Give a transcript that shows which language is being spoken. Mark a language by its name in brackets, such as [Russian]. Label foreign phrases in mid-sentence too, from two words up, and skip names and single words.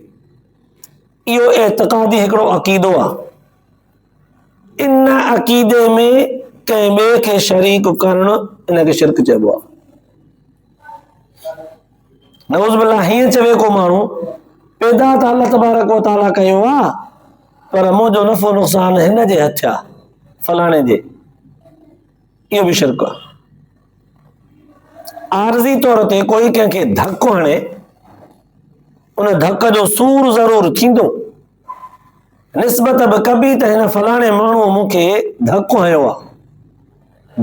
[Sindhi] इहो एतिक़ादी हिकिड़ो अक़ीदो आहे। इन अक़ीदे में कंहिं ॿिए खे शरीक करणु, इनखे शिरक चइबो आहे। [Arabic] نعوذ بالله, [Sindhi] हीअं चवे को माण्हू पैदा त [Arabic] الله تبارك وتعالى [Sindhi] कयो आहे, पर मुंहिंजो नफ़ो नुक़सान हिन जे हथ आहे, फलाणे जे, इहो भी शिरक आहे। आरज़ी तौर ते कोई कंहिंखे धक्को हणे, उन धक जो सूर ज़रूर थींदो, निस्बत बि कबी त हिन फलाणे माण्हू मूंखे धक्को हयो आहे।